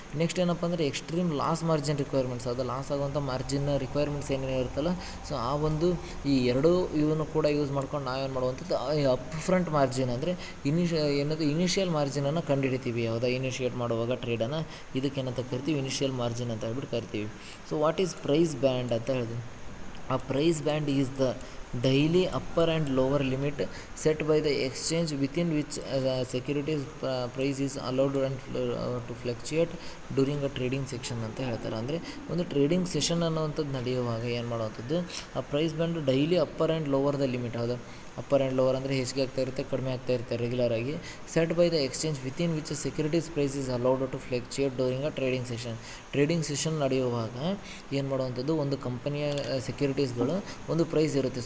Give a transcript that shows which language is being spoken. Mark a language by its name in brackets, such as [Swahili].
[Kannada] Next ಏನಪ್ಪ ಅಂದರೆ extreme loss margin requirements, ಅದು ಲಾಸ್ ಆಗುವಂಥ ಮಾರ್ಜಿನ್ ರಿಕ್ವೈರ್ಮೆಂಟ್ಸ್ ಏನೇನು ಇರುತ್ತಲ್ಲ, ಸೊ ಆ ಒಂದು ಈ ಎರಡೂ ಇವನು ಕೂಡ ಯೂಸ್ ಮಾಡ್ಕೊಂಡು ನಾವೇನು ಮಾಡುವಂಥದ್ದು ಅಪ್ ಫ್ರಂಟ್ ಮಾರ್ಜಿನ್ ಅಂದರೆ ಇನಿಷಿಯಲ್ ಮಾರ್ಜಿನನ್ನು ಕಂಡುಹಿಡಿತೀವಿ. ಯಾವುದಾ ಇನಿಷಿಯೇಟ್ ಮಾಡುವಾಗ ಟ್ರೇಡನ್ನು ಇದಕ್ಕೇನಂತ ಕರಿತೀವಿ, ಇನಿಷಿಯಲ್ ಮಾರ್ಜಿನ್ ಅಂತ ಹೇಳ್ಬಿಟ್ಟು ಕರಿತೀವಿ. [English] so what is price band [Kannada] ಅಂತ ಹೇಳಿದ್ವಿ. [English] A price band is the daily upper and lower limit set by the exchange within which securities price is allowed and to fluctuate during a trading section [Kannada] ಅಂತ ಹೇಳ್ತಾರೆ. ಅಂದರೆ ಒಂದು trading session ಅನ್ನುವಂಥದ್ದು ನಡೆಯುವಾಗ ಏನು ಮಾಡುವಂಥದ್ದು, ಆ price band [English] Daily upper and lower the limit. [Kannada] ಹೌದಾ, ಅಪ್ಪರ್ ಆ್ಯಂಡ್ ಲೋವರ್ ಅಂದರೆ ಹೆಚ್ಚಿಗೆ ಆಗ್ತಾ ಇರುತ್ತೆ, ಕಡಿಮೆ ಆಗ್ತಾ ಇರುತ್ತೆ ರೆಗ್ಯುಲರಾಗಿ. [English] Set by the exchange within which securities price is allowed to fluctuate during a trading session. [Kannada] Trading session ನಡೆಯುವಾಗ ಏನು ಮಾಡುವಂಥದ್ದು, ಒಂದು ಕಂಪನಿಯ ಸೆಕ್ಯೂರಿಟೀಸ್ಗಳು ಒಂದು ಪ್ರೈಸ್ ಇರುತ್ತೆ.